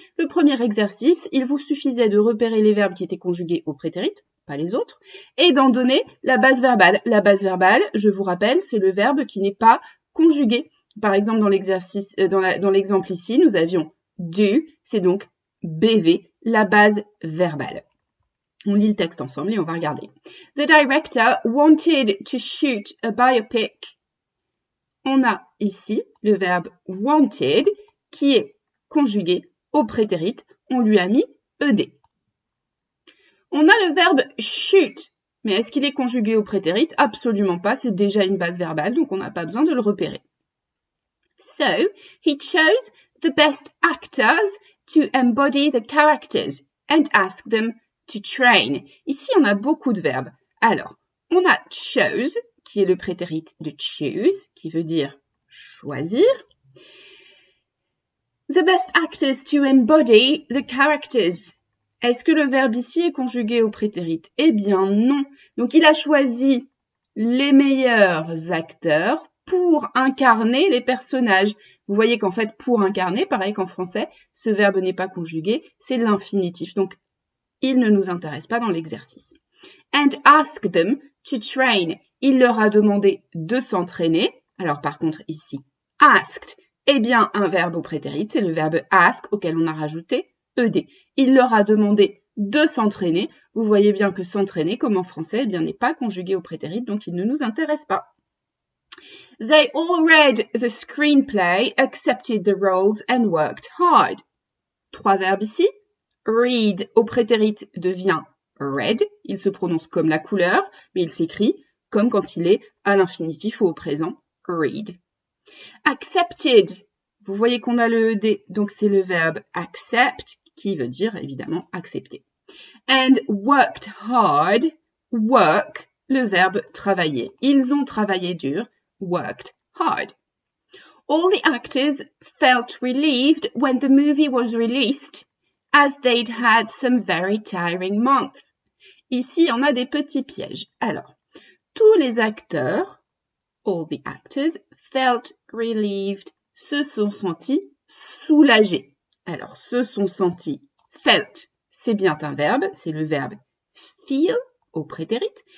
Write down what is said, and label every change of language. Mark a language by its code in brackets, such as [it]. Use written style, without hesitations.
[fr] Le premier exercice, il vous suffisait de repérer les verbes qui étaient conjugués au prétérit, pas les autres, et d'en donner la base verbale. La base verbale, je vous rappelle, c'est le verbe qui n'est pas conjugué. Par exemple, dans l'exercice, dans l'exemple ici, nous avions do, c'est donc BV, la base verbale. On lit le texte ensemble et on va regarder. [en] The director wanted to shoot a biopic. [fr] On a ici le verbe wanted qui est conjugué au prétérit. On lui a mis ed. On a le verbe shoot. Mais est-ce qu'il est conjugué au prétérit? Absolument pas. C'est déjà une base verbale, donc on n'a pas besoin de le repérer. [en] So, he chose the best actors to embody the characters and asked them to train. [fr] Ici, on a beaucoup de verbes. Alors, on a chose, qui est le prétérit de choose, qui veut dire choisir. [en] The best actors to embody the characters. [fr] Est-ce que le verbe ici est conjugué au prétérit? Eh bien non. Donc, il a choisi les meilleurs acteurs pour incarner les personnages. Vous voyez qu'en fait, pour incarner, pareil qu'en français, ce verbe n'est pas conjugué, c'est l'infinitif. Donc, il ne nous intéresse pas dans l'exercice. [en] And ask them to train. [fr] Il leur a demandé de s'entraîner. Alors par contre ici, asked est bien un verbe au prétérit. C'est le verbe ask auquel on a rajouté ed. Il leur a demandé de s'entraîner. Vous voyez bien que s'entraîner, comme en français, eh bien, n'est pas conjugué au prétérit, donc il ne nous intéresse pas. [en] They all read the screenplay, accepted the roles and worked hard. [fr] Trois verbes ici. Read au prétérit devient read. Il se prononce comme la couleur, mais il s'écrit comme quand il est à l'infinitif ou au présent. Read. Accepted. Vous voyez qu'on a le ed, donc c'est le verbe accept, qui veut dire évidemment accepter. [en] And worked hard. Work, [fr] le verbe travailler. Ils ont travaillé dur. [en] Worked hard. All the actors felt relieved when the movie was released, as they'd had some very tiring months. [fr] Ici, on a des petits pièges. Alors, tous les acteurs, [en] all the actors, felt relieved, [fr] se sont sentis soulagés. Alors, se sont sentis, felt, c'est bien un verbe, c'est le verbe feel au prétérit.